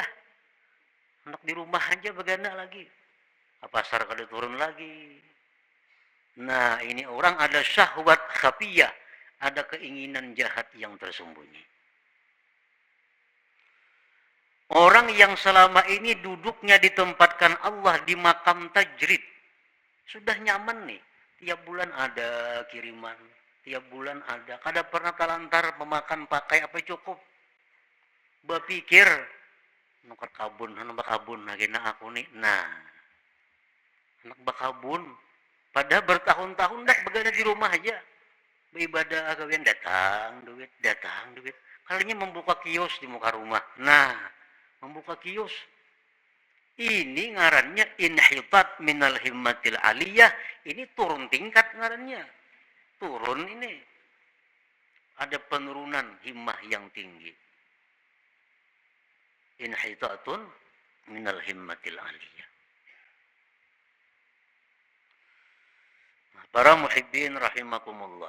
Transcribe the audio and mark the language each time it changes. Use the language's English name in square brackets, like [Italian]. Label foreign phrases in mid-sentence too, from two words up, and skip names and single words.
[Banjar] Hendak di rumah aja begana lagi. Pasar kada turun lagi. [Indonesian] Nah, ini orang ada [Arabic] شهوة خفية. [Indonesian] Ada keinginan jahat yang tersembunyi. Orang yang selama ini duduknya ditempatkan Allah di makam tajrid. Sudah nyaman nih. Tiap bulan ada kiriman. Tiap bulan ada. [Banjar] Kada pernah talantar memakan pakai apa cukup. Berpikir, nukar kabun, anak bakabun lagi na aku nih. Nah, anak bakabun. Padahal bertahun-tahun dah begana di rumah aja. Beribadah agawian datang duit. [Indonesian] Kalinya membuka kios di muka rumah. Nah, membuka kios. Ini ngarannya [Arabic] انحطاط من الهمة العالية. [Banjar] Ini turun tingkat ngarannya. Turun ini. [Indonesian] ada penurunan himmah yang tinggi. [Arabic] انحطاط من الهمة العالية. [Indonesian] Para [Arabic] محبين رحمكم الله.